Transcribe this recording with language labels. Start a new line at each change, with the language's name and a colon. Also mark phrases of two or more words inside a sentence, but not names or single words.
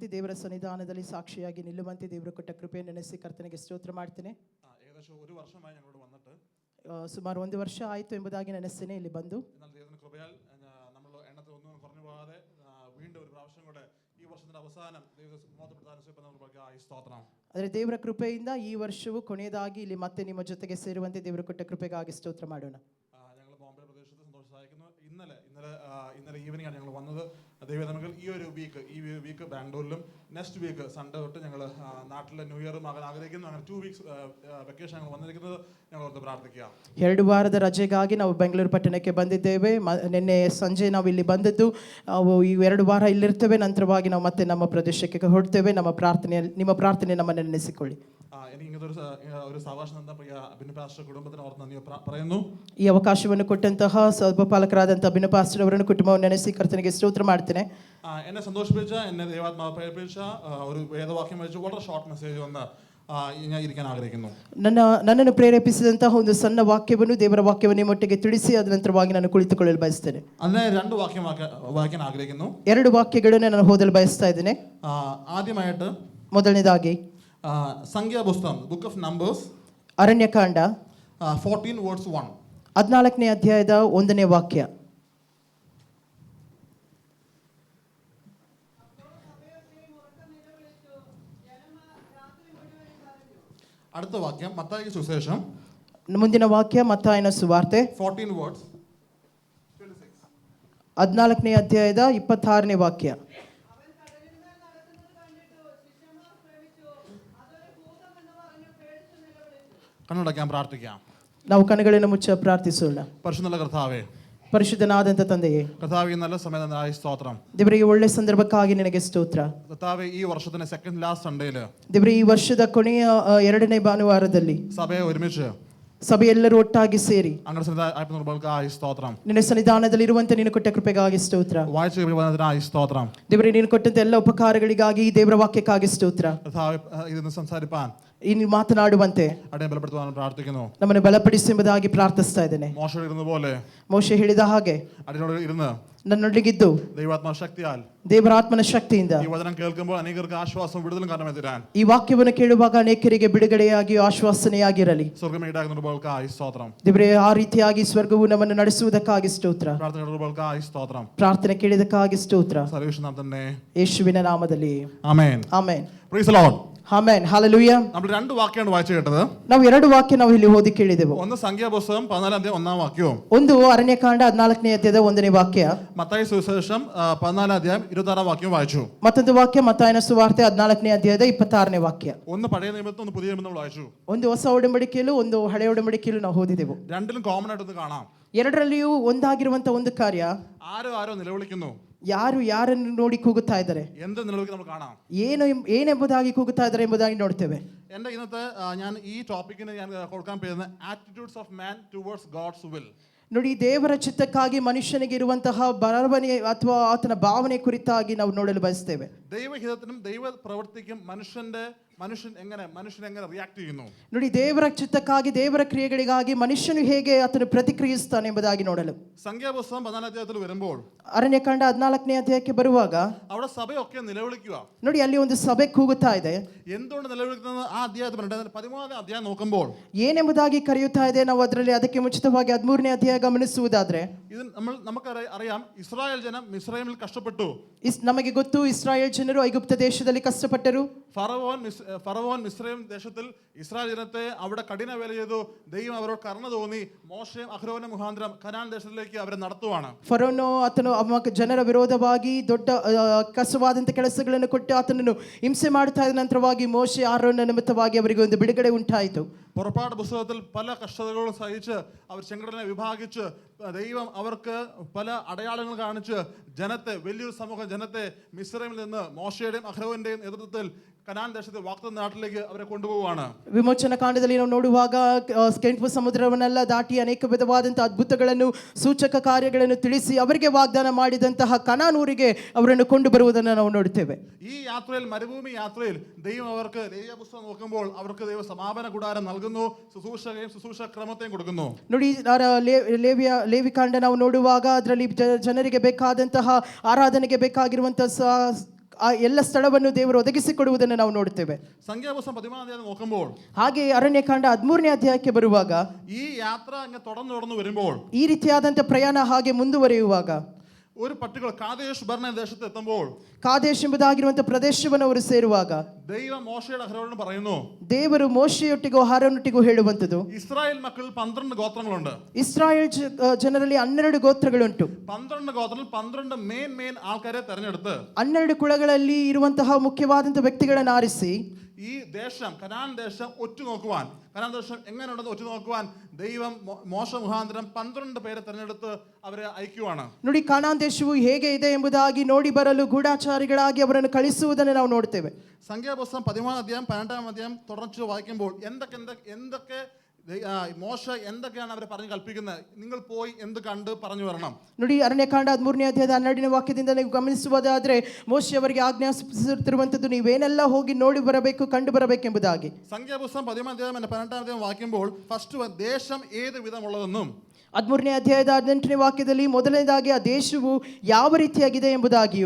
Kannada: ರೀತಿ ದೇವರ ಸನ್ನಿಧಾನದಲ್ಲಿ ಸಾಕ್ಷಿಯಾಗಿ ನಿಲ್ಲುವಂತೆ ದೇವರು ಕೊಟ್ಟ ಕೃಪೆಯನ್ನು ನೆನೆಸಿ ಕರ್ತನಿಗೆ ಸ್ತೋತ್ರ ಮಾಡ್ತೇನೆ.
Malayalam: ഏകദേശം ഒരു വർഷമായി ഞങ്ങളോട് വന്നിട്ട്
Kannada: ಸುಮಾರು 1 ವರ್ಷ ಆಯಿತು ಎಂಬುದಾಗಿ ನೆನೆಸ್ತೇನೆ ಇಲ್ಲಿ ಬಂದು.
Malayalam: എന്നാൽ ദൈവത്തിന്റെ കൃപയാൽ നമ്മൾ എണ്ണത്തിൽ ഒന്നും കുറഞ്ഞു പോകാതെ വീണ്ടും ഒരു പ്രാവശ്യം കൂടെ ഈ വർഷത്തിന്റെ അവസാനം ദൈവം സ്തോത്രം.
Kannada: ಆದರೆ ದೇವರ ಕೃಪೆಯಿಂದ ಈ ವರ್ಷವೂ ಕೊನೆಯದಾಗಿ ಇಲ್ಲಿ ಮತ್ತೆ ನಿಮ್ಮ ಜೊತೆಗೆ ಸೇರುವಂತೆ ದೇವರು ಕೊಟ್ಟ ಕೃಪೆಗಾಗಿ ಸ್ತೋತ್ರ ಮಾಡೋಣ.
Malayalam: ഞങ്ങൾ ബോംബെ പ്രദേശത്ത് സന്തോഷം സഹായിക്കുന്നു. ഇന്നലെ ഈവനിങ് ആണ് ഞങ്ങൾ വന്നത്. ദൈവം നമുക്ക് ഈ വീക്ക് ബാംഗ്ലൂരിലും
English: next week Sunday
Malayalam: തൊട്ട് ഞങ്ങൾ നാട്ടിലെ
English: new year
Malayalam: ആകാൻ ആഗ്രഹിക്കുന്നു. അങ്ങനെ 2 weeks വെക്കേഷൻ ഞങ്ങൾ വന്നിരിക്കുന്നത് ഞങ്ങൾ ഓർത്ത് പ്രാർത്ഥിക്കുക.
Kannada: 2 ವಾರದ ರಜೆಗಾಗಿ ನಾವು ಬೆಂಗಳೂರು ಪಟ್ಟಣಕ್ಕೆ ಬಂದಿದ್ದೇವೆ. ನಿನ್ನೆ ಸಂಜೆ ನಾವು ಇಲ್ಲಿ ಬಂದದ್ದು. ಈ 2 ವಾರ ಇಲ್ಲಿರ್ತೇವೆ. ನಂತರವಾಗಿ ನಾವು ಮತ್ತೆ ನಮ್ಮ ಪ್ರದೇಶಕ್ಕೆ ಹೊರಡ್ತೇವೆ. ನಿಮ್ಮ ಪ್ರಾರ್ಥನೆ ನಮ್ಮನ್ನು ನೆನೆಸಿಕೊಳ್ಳಿ.
Malayalam: എനിക്ക് ഇങ്ങനത്തെ ഒരു സാവകാശം തന്ന പ്രിയ അഭിനവ് പാസ്റ്റർ കുടുംബത്തിന് ഓർത്ത് നന്ദി പറയുന്നു.
Kannada: ಈ ಅವಕಾಶವನ್ನು ಕೊಟ್ಟಂತಹ ಸಭಾಪಾಲಕರಾದಂತಹ ಅಭಿನವ್ ಪಾಸ್ಟರ್ ಅವರನ್ನು ಕುಟುಂಬವನ್ನು ನೆನೆಸಿ ಕರ್ತನಿಗೆ ಸ್ತೋತ್ರ ಮಾಡ್ತೇನೆ.
Malayalam: എന്നെ സന്തോഷിപ്പിച്ച എന്നെ ദൈവാത്മാവ് പ്രേരിപ്പിച്ച ഒരു വേദവാക്യം വെച്ച് വളരെ
English: short message
Malayalam: വന്ന് ഞാൻ ഇരിക്കാൻ ആഗ്രഹിക്കുന്നു.
Kannada: ನನ್ನನ್ನು ಪ್ರೇರೇಪಿಸಿದಂತಹ ಒಂದು ಸಣ್ಣ ವಾಕ್ಯವನ್ನು ದೇವರ ವಾಕ್ಯವನ್ನು ನಿಮ್ಮೊಟ್ಟಿಗೆ ತಿಳಿಸಿ ಅದ ನಂತರವಾಗಿ ನಾನು ಕುಳಿತುಕೊಳ್ಳಲು ಬಯಸ್ತೇನೆ.
Malayalam: അതിനെ 2 വാക്യം വായിക്കാൻ ആഗ്രഹിക്കുന്നു.
Kannada: 2 ವಾಕ್ಯಗಳನ್ನು ನಾನು ಓದಲು ಬಯಸ್ತಾ ಇದ್ದೇನೆ.
Malayalam: ആദ്യമായിട്ട്
Kannada: ಮೊದಲನೇದಾಗಿ
Malayalam: സംഖ്യാപുസ്തകം ബുക്ക് ഓഫ് നമ്പേഴ്സ്
Kannada: ಅರಣ್ಯಕಾಂಡ
English: 14 verse 1.
Kannada: 14ನೇ ಅಧ್ಯಾಯದ 1ನೇ ವಾಕ್ಯ.
Malayalam: അടുത്ത വാക്യം മത്തായിയുടെ സുവിശേഷം
Kannada: ಮುಂದಿನ ವಾಕ್ಯ ಮತ್ತಾಯನ ಸುವಾರ್ತೆ
English: 14 verse 26.
Kannada: 14ನೇ ಅಧ್ಯಾಯದ 26ನೇ ವಾಕ್ಯ.
Malayalam: കണ്ണടയ്ക്കാൻ പ്രാർത്ഥിക്കാം.
Kannada: ನಾವು ಕಣ್ಣುಗಳನ್ನು ಮುಚ್ಚಿ ಪ್ರಾರ್ಥಿಸೋಣ.
Malayalam: പരിശുദ്ധ കർത്താവേ,
Kannada: ಪರಿಶುದ್ಧನಾದಂತ ತಂದೆಯೇ,
Malayalam: കർത്താവേ ഈ നല്ല സമയത്തിനായി സ്തോത്രം.
Kannada: ದೇವರೇ ಈ ಒಳ್ಳೆ ಸಂದರ್ಭಕ್ಕಾಗಿ ನಿನಗೆ ಸ್ತೋತ್ರ.
Malayalam: കർത്താവേ ഈ വർഷത്തിന്റെ
English: second last Sunday
Kannada: ದೇವರೇ ಈ ವರ್ಷದ ಕೊನೆಯ 2ನೇ ಭಾನುವಾರದಲ್ಲಿ
Malayalam: സഭയെ ഒരുമിച്ച്
Kannada: ಸಭೆಯೆಲ್ಲರೂ ಒಟ್ಟಾಗಿ ಸೇರಿ ನಿನ್ನ ಸನ್ನಿಧಾನದಲ್ಲಿ ಇರುವಂತೆ ನೀನು ಕೊಟ್ಟ ಕೃಪೆಗಾಗಿ ಸ್ತೋತ್ರ.
Malayalam: സ്തോത്രം.
Kannada: ದೇವರೇ ನೀನು ಕೊಟ್ಟಂತ ಎಲ್ಲ ಉಪಕಾರಗಳಿಗಾಗಿ ಈ ದೇವರ ವಾಕ್ಯಕ್ಕಾಗಿ ಸ್ತೋತ್ರ. ಇದನ್ನು ಸಂಸಾರಿಪಾನ್ ಇನ್ನು ಮಾತನಾಡುವಂತೆ
Malayalam: ಬಲಪಡಿಸುവാൻ പ്രാർത്ഥിക്കുന്നു.
Kannada: ನಮ್ಮನ್ನು ಬಲಪಡಿಸಿ ಎಂಬುದಾಗಿ ಪ್ರಾರ್ಥಿಸ್ತಾ ಇದ್ದೇನೆ. ಮೋಶೆ ಹೇಳಿದ ಹಾಗೆ ನನ್ನೊಳಗಿದ್ದು
Malayalam: ദൈവാത്മാ ശക്തിയാൽ
Kannada: ದೇವರಾತ್ಮನ ಶಕ್ತಿಯಿಂದ
Malayalam: ഈ വചനം കേൾക്കുമ്പോൾ അനേകർക്ക് ആശ്വാസം വിടുതലും കാരണമായി തീരാൻ
Kannada: ಈ ವಾಕ್ಯವನ್ನು ಕೇಳುವಾಗ ಅನೇಕರಿಗೆ ಬಿಡುಗಡೆಯಾಗಿ ಆಶ್ವಾಸನೆಯಾಗಿರಲಿ.
Malayalam: സ്വർഗ്ഗം ഈടാകുന്നവർക്കായി സ്തോത്രം.
Kannada: ದೇವರೇ ಆ ರೀತಿಯಾಗಿ ಸ್ವರ್ಗವು ನಮ್ಮನ್ನು ನಡೆಸುವುದಕ್ಕಾಗಿ ಸ್ತೋತ್ರ.
Malayalam: പ്രാർത്ഥനകൾക്കായി സ്തോത്രം.
Kannada: ಪ್ರಾರ್ಥನೆ ಕೇಳಿದಕ್ಕಾಗಿ ಸ್ತೋತ್ರ.
Malayalam: സർവേശ്വരൻ നാമത്തിൽ
Kannada: ಯೇಸುವಿನ ನಾಮದಲ್ಲಿ ಆಮೆನ್. ಆಮೆನ್.
English: Praise the Lord.
Kannada: ಆಮೆನ್. ಹಲ್ಲೆಲೂಯಾ.
Malayalam: നമ്മൾ 2 വാക്യമാണ് വായിച്ചു കേട്ടത്.
Kannada: ನಾವು 2 ವಾಕ್ಯ ನಾವು ಇಲ್ಲಿ ಓದಿ ಕೇಳಿದೆವು.
Malayalam: ഒന്ന് സംഖ്യാപുസ്തകം 14 അധ്യായം 1 വാക്യവും
Kannada: ಒಂದು ಅರಣ್ಯಕಾಂಡ 14ನೇ ಅಧ್ಯಾಯದ 1ನೇ ವಾಕ್ಯ.
Malayalam: മത്തായി സുവിശേഷം 14 അധ്യായം 26 വാക്യം വായിച്ചു.
Kannada: ಮತ್ತೊಂದು ವಾಕ್ಯ ಮತ್ತಾಯನ ಸುವಾರ್ತೆ 14ನೇ ಅಧ್ಯಾಯದ 26ನೇ ವಾಕ್ಯ.
Malayalam: ഒന്ന് പഴയ നിയമത്തിൽ ഒന്ന് പുതിയ നിയമത്തിൽ വായിച്ചു.
Kannada: ಒಂದು ಹೊಸ ಒಡಂಬಡಿಕೆಯಲ್ಲೂ ಒಂದು ಹಳೆಯ ಒಡಂಬಡಿಕೆಯಲ್ಲೂ ನಾವು ಓದಿದೆವು.
Malayalam: രണ്ടിലും കോമൺ ആയിട്ട് ഒന്ന് കാണാം.
Kannada: ಎರಡರಲ್ಲಿಯೂ ಒಂದಾಗಿರುವಂತ ಒಂದು ಕಾರ್ಯ.
Malayalam: ആരോ നിലവിളിക്കുന്നു.
Kannada: ಯಾರು ಯಾರನ್ನು ನೋಡಿ ಕೂಗುತ್ತಾ ಇದ್ದಾರೆ,
Malayalam: എന്ത് നിലവിളിക്കുന്നു നമുക്ക് കാണാം.
Kannada: ಏನೆಂಬುದಾಗಿ ಕೂಗುತ್ತಾ ಇದ್ದಾರೆ ಎಂಬುದಾಗಿ ನೋಡ್ತೇವೆ.
Malayalam: എൻ്റെ ഇന്നത്തെ ഞാൻ ഈ ടോപ്പിക്കിന് ഞാൻ കൊടുക്കാൻ പോകുന്ന
English: attitudes of man towards God's will.
Kannada: ನೋಡಿ, ದೇವರ ಚಿತ್ತಕ್ಕಾಗಿ ಮನುಷ್ಯನಿಗೆ ಇರುವಂತಹ ಭಾವನೆ ಅಥವಾ ಆತನ ಭಾವನೆ ಕುರಿತಾಗಿ ನಾವು ನೋಡಲು ಬಯಸ್ತೇವೆ.
Malayalam: ദൈവഹിതത്തിനും ദൈവ പ്രവൃത്തിക്കും മനുഷ്യൻ എങ്ങനെ റിയാക്ട് ചെയ്യുന്നു.
Kannada: ನೋಡಿ, ದೇವರ ಚಿತ್ತಕ್ಕಾಗಿ ದೇವರ ಕ್ರಿಯೆಗಳಿಗಾಗಿ ಮನುಷ್ಯನು ಹೇಗೆ ಆತನು ಪ್ರತಿಕ್ರಿಯಿಸ್ತಾನೆ ಎಂಬುದಾಗಿ ನೋಡಲು.
Malayalam: സംഖ്യാപുസ്തകം 14 അധ്യായത്തിൽ വരുമ്പോൾ
Kannada: ಅರಣ್ಯಕಾಂಡ 14ನೇ ಅಧ್ಯಾಯಕ್ಕೆ ಬರುವಾಗ
Malayalam: അവിടെ സഭയൊക്കെ നിലവിളിക്കുക.
Kannada: ನೋಡಿ, ಅಲ್ಲಿ ಒಂದು ಸಭೆ ಕೂಗುತ್ತಾ ಇದೆ.
Malayalam: എന്തുകൊണ്ട് നിലവിളിക്കുന്നത് ആ അധ്യായത്തിൽ 13ാം അധ്യായം നോക്കുമ്പോൾ
Kannada: ಏನೆಂಬುದಾಗಿ ಕರೆಯುತ್ತಾ ಇದೆ. ನಾವು ಅದರಲ್ಲಿ ಅದಕ್ಕೆ ಮುಂಚಿತವಾಗಿ 13ನೇ ಅಧ್ಯಾಯ ಗಮನಿಸುವುದಾದ್ರೆ
Malayalam: ഇത് നമുക്കറിയാം ഇസ്രായേൽ ജനം മിസ്രൈമിൽ കഷ്ടപ്പെട്ടു.
Kannada: ನಮಗೆ ಗೊತ್ತು, ಇಸ್ರಾಯೇಲ್ ಜನರು ಐಗುಪ್ತ ದೇಶದಲ್ಲಿ ಕಷ್ಟಪಟ್ಟರು.
Malayalam: ഫറവോൻ മിസ്രൈം ദേശത്തിൽ ഇസ്രായേൽ ജനത്തെ അവിടെ കഠിന വേല ചെയ്തു. ദൈവം അവരോട് കരുണ തോന്നി മോശയും അഹ്റോനും മുഖാന്തരം കനാൻ ദേശത്തിലേക്ക് അവരെ നടത്തുവാണ്.
Kannada: ಫರೋನು ಆತನು ಜನರ ವಿರೋಧವಾಗಿ ದೊಡ್ಡ ಕಸವಾದಂತ ಕೆಲಸಗಳನ್ನು ಕೊಟ್ಟು ಆತನನ್ನು ಹಿಂಸೆ ಮಾಡುತ್ತಾ ಇದ್ದ ನಂತರವಾಗಿ ಮೋಶೆ ಆರೋನ ನಿಮಿತ್ತವಾಗಿ ಅವರಿಗೆ ಒಂದು ಬಿಡುಗಡೆ ಉಂಟಾಯಿತು.
Malayalam: പുറപ്പാട് പുസ്തകത്തിൽ പല കഷ്ടതകളും സഹിച്ച് അവർ ചെങ്കടലിനെ വിഭാഗിച്ച് ദൈവം അവർക്ക് പല അടയാളങ്ങൾ കാണിച്ച് ജനത്തെ, വലിയൊരു സമൂഹം ജനത്തെ മിസ്രൈമിൽ നിന്ന് മോശയുടെയും അഹ്റോന്റെയും നേതൃത്വത്തിൽ കനാൻ ദേശത്തെ വാഗ്ദത്ത നാട്ടിലേക്ക് അവരെ കൊണ്ടുപോവുകയാണ്.
Kannada: ವಿಮೋಚನ ಕಾಂಡದಲ್ಲಿ ನಾವು ನೋಡುವಾಗ ಕೆಂಪು ಸಮುದ್ರವನ್ನೆಲ್ಲ ದಾಟಿ ಅನೇಕ ವಿಧವಾದಂತಹ ಅದ್ಭುತಗಳನ್ನು, ಸೂಚಕ ಕಾರ್ಯಗಳನ್ನು ತಿಳಿಸಿ ಅವರಿಗೆ ವಾಗ್ದಾನ ಮಾಡಿದಂತಹ ಕನಾನ್ ಊರಿಗೆ ಅವರನ್ನು ಕೊಂಡು ಬರುವುದನ್ನು ನಾವು ನೋಡುತ್ತೇವೆ.
Malayalam: ഈ യാത്രയിൽ, മരുഭൂമി യാത്രയിൽ ദൈവം അവർക്ക് ലേവ്യ പുസ്തകം നോക്കുമ്പോൾ അവർക്ക് ദൈവ സമാപന കൂടാരം നൽകുന്നു, ശുശ്രൂഷ ക്രമത്തെയും കൊടുക്കുന്നു.
Kannada: ನೋಡಿ, ಲೇವಿ ಕಾಂಡ ನಾವು ನೋಡುವಾಗ ಅದರಲ್ಲಿ ಜನರಿಗೆ ಬೇಕಾದಂತಹ ಆರಾಧನೆಗೆ ಬೇಕಾಗಿರುವಂತಹ ಆ ಎಲ್ಲ ಸ್ಥಳವನ್ನು ದೇವರು ಒದಗಿಸಿಕೊಡುವುದನ್ನು ನಾವು ನೋಡ್ತೇವೆ.
Malayalam: സംഖ്യാപുസ്തകം 13 അധ്യായം നോക്കുമ്പോൾ
Kannada: ಹಾಗೆ ಅರಣ್ಯಕಾಂಡ 13ನೇ ಅಧ್ಯಾಯಕ್ಕೆ ಬರುವಾಗ
Malayalam: ഈ യാത്ര അങ്ങ് തുടർന്നു വരുമ്പോൾ
Kannada: ಈ ರೀತಿಯಾದಂಥ ಪ್ರಯಾಣ ಹಾಗೆ ಮುಂದುವರಿಯುವಾಗ
Malayalam: ഒരു പർട്ടിക്കുലർ കാദേശ് ബർണ ദേശത്ത് എത്തുമ്പോൾ
Kannada: ಕಾದೇಶ್ ಎಂಬುದಾಗಿರುವಂಥ ಪ್ರದೇಶವನ್ನು ಅವರು ಸೇರುವಾಗ
Malayalam: ദൈവം മോശയുടെ അഹരോനോട് പറയുന്നു,
Kannada: ದೇವರು ಮೋಶೆಯೊಟ್ಟಿಗೂ ಹಾರೋನೊಟ್ಟಿಗೂ ಹೇಳುವಂಥದ್ದು,
Malayalam: ഇസ്രായേൽ മക്കളിൽ 12 ഗോത്രങ്ങളുണ്ട്.
Kannada: ಇಸ್ರಾಯೇಲ್ ಜನರಲ್ಲಿ 12 ಗೋತ್ರಗಳುಂಟು.
Malayalam: 12 ഗോത്രത്തിൽ 12 മെയിൻ ആൾക്കാരെ തെരഞ്ഞെടുത്ത്
Kannada: 12 ಕುಲಗಳಲ್ಲಿ ಇರುವಂತಹ ಮುಖ್ಯವಾದಂಥ ವ್ಯಕ್ತಿಗಳನ್ನು ಆರಿಸಿ
Malayalam: ഈ ദേശം കനാൻ ദേശം ഒറ്റുനോക്കുവാൻ, കനാൻ ദേശം എങ്ങനെയുണ്ടെന്ന് ഒറ്റുനോക്കുവാൻ ദൈവം മോശ മുഖാന്തരം 12 പേരെ തെരഞ്ഞെടുത്ത് അവരെ അയക്കുവാണ്.
Kannada: ನೋಡಿ, ಕಾನಾನ್ ದೇಶವು ಹೇಗೆ ಇದೆ ಎಂಬುದಾಗಿ ನೋಡಿ ಬರಲು ಗೂಢಾಚಾರಿಗಳಾಗಿ ಅವರನ್ನು ಕಳಿಸುವುದನ್ನು ನಾವು ನೋಡ್ತೇವೆ.
Malayalam: സംഖ്യാപുസ്തകം 13 അധ്യായം 12 അധ്യായം തുടർന്ന് വായിക്കുമ്പോൾ എന്തൊക്കെ മോശ എന്തൊക്കെയാണ് അവരെ പറഞ്ഞു കൽപ്പിക്കുന്നത്, നിങ്ങൾ പോയി എന്ത് കണ്ട് പറഞ്ഞു വരണം.
Kannada: ನೋಡಿ, ಅರಣ್ಯಕಾಂಡ 13ನೇ ಅಧ್ಯಾಯದ 12ನೇ ವಾಕ್ಯದಿಂದ ನೀವು ಗಮನಿಸುವುದಾದ್ರೆ ಮೋಶೆ ಅವರಿಗೆ ಆಜ್ಞಾಪಿಸುತ್ತಿರುವಂಥದ್ದು ನೀವೇನೆಲ್ಲ ಹೋಗಿ ನೋಡಿ ಬರಬೇಕು, ಕಂಡು ಬರಬೇಕೆಂಬುದಾಗಿ.
Malayalam: സംഖ്യാപുസ്തകം 13 അധ്യായം 12 അധ്യായം വായിക്കുമ്പോൾ ഫസ്റ്റ് ദേശം ഏത് വിധമുള്ളതെന്നും
Kannada: 13ನೇ ಅಧ್ಯಾಯದ 18ನೇ ವಾಕ್ಯದಲ್ಲಿ ಮೊದಲನೇದಾಗಿ ಆ ದೇಶವು ಯಾವ ರೀತಿಯಾಗಿದೆ ಎಂಬುದಾಗಿಯೂ